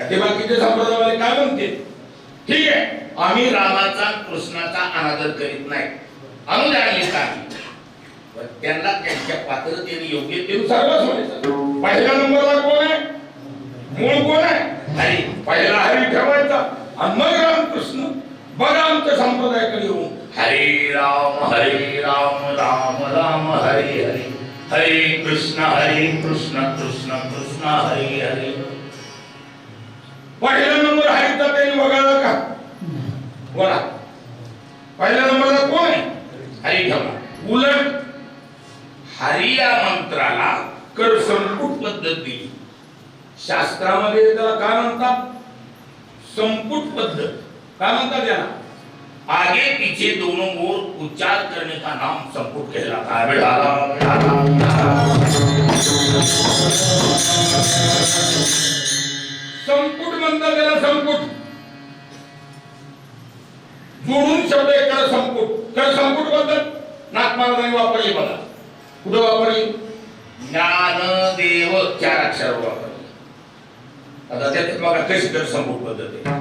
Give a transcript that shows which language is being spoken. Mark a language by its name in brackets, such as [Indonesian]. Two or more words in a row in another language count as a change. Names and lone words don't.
[Marathi] ते बाकीचे संप्रदायवाले काय म्हणते? ठीक आहे, आम्ही रामाचा कृष्णाचा अनादर करीत नाही, अनुदान का? पण त्यांना त्यांच्या पात्रतेने योग्यतेनुसार बसवायचं. पहिल्या नंबरला कोण आहे? मूळ कोण आहे? हरी. पहिला हरी ठेवायचा आणि मग रामकृष्ण. बघा आमच्या संप्रदायाकडे येऊन [Sanskrit] हरे राम राम राम हरे हरे, हरे कृष्ण कृष्ण कृष्ण हरे हरे. [Marathi] पहिला नंबर हरीचा त्यांनी बघायला का? बोला पहिल्या नंबरला कोण आहे? हरी ठेवा. उलट हरी या मंत्राला कर संपुट पद्धत दिली. शास्त्रामध्ये त्याला काय म्हणतात? संपुट पद्धत. काय म्हणतात त्याला? [Hindi] आगे पीछे दोनों ओर उच्चार करने का नाम संपुट कहलाता है. [Marathi] संपुट म्हणतात त्याला. संपुट जोडून शब्द एका संपुट. कर संपुट पद्धत नाथमार्गाने वापरली. बघा कुठं वापरली? ज्ञानदेव 4 अक्षरावर वापरली. आता त्यात बघा कशी कर संपुट पद्धत आहे.